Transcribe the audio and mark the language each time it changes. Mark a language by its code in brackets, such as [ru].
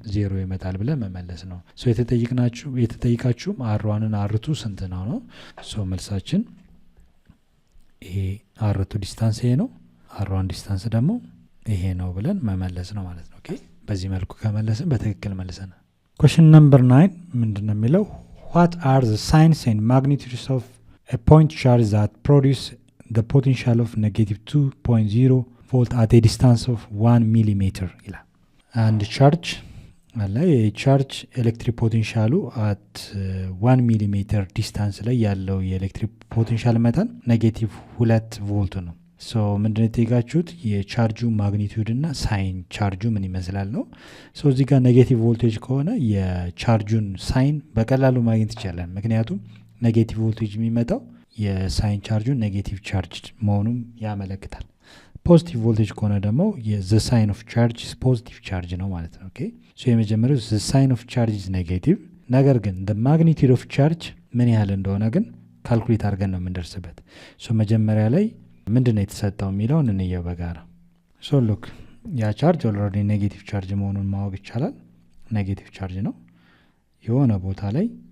[am] ዜሮ ይመጣል ብለን መመለስ ነው። ሶ የተጠይቃችሁም አር1ና አርቱ ስንት ነው ነው። ሶ መልሳችን ይሄ አርቱ ዲስታንስ ይሄ ነው፣ አር1 ዲስታንስ ደግሞ ይሄ ነው ብለን መመለስ ነው ማለት ነው። ኦኬ በዚህ መልኩ ከመለስን በትክክል መልሰናል። [en] Question number 9 [am] ምንድን ነው የሚለው? [en] What are the signs and magnitudes of a point charge that produce the potential of negative 2.0 volt at a distance of 1 millimeter [am] ይላል። አንድ ቻርጅ አለ። የቻርጅ ኤሌክትሪክ ፖቴንሻሉ አት 1 ሚሊሜትር ዲስታንስ ላይ ያለው የኤሌክትሪክ ፖቴንሻል መጠን ኔጌቲቭ 2 ቮልት ነው። ሶ ምንድነው የጠየቃችሁት? የቻርጁ ማግኒቲዩድ እና ሳይን ቻርጁ ምን ይመስላል ነው። ሶ እዚህ ጋር ኔጌቲቭ ቮልቴጅ ከሆነ የቻርጁን ሳይን በቀላሉ ማግኘት ይቻላል። ምክንያቱም ኔጌቲቭ ቮልቴጅ የሚመጣው የሳይን ቻርጁን ኔጌቲቭ ቻርጅ መሆኑን ያመለክታል። ፖዚቲቭ ቮልቴጅ ከሆነ ደግሞ [en] ዘ ሳይን ኦፍ ቻርጅ [am] ፖዚቲቭ ቻርጅ ነው ማለት ነው። ኦኬ ሶ የመጀመሪያው ዘ ሳይን ኦፍ ቻርጅ ኔጌቲቭ፣ ነገር ግን [en] ዘ ማግኒቲዩድ ኦፍ ቻርጅ [am] ምን ያህል እንደሆነ ግን ካልኩሌት አድርገን ነው የምንደርስበት። ሶ መጀመሪያ ላይ ምንድነው የተሰጠው የሚለውን እንየው በጋራ። ሶ ሉክ ያ ቻርጅ ኦልሬዲ ኔጌቲቭ ቻርጅ መሆኑን ማወቅ ይቻላል። ኔጌቲቭ ቻርጅ ነው። የሆነ ቦታ ላይ